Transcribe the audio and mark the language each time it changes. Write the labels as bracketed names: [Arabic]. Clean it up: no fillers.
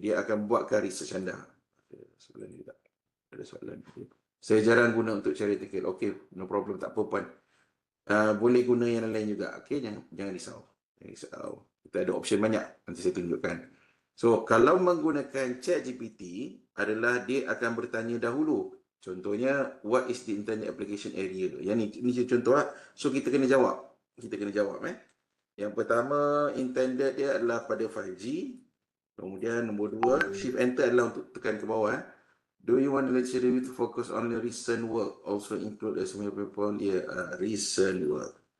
[Malay] Dia akan buatkan research anda. Sebelah ni tak ada soalan. Okay. Saya jarang guna untuk cari artikel. Okay, [English] no problem, [Malay] tak apa puan. Boleh guna yang lain juga. Okay, jangan risau. Jangan risau. Kita ada option banyak. Nanti saya tunjukkan. So, kalau menggunakan ChatGPT adalah dia akan bertanya dahulu. Contohnya, [English] what is the intended application area? [Malay] Yang ni contoh lah. So, kita kena jawab. Yang pertama, intended dia adalah pada 5G. Kemudian, nombor 2, shift enter adalah untuk tekan ke bawah. [English] Do you want the lecture review to focus on the recent work? Also include a similar paper on recent work.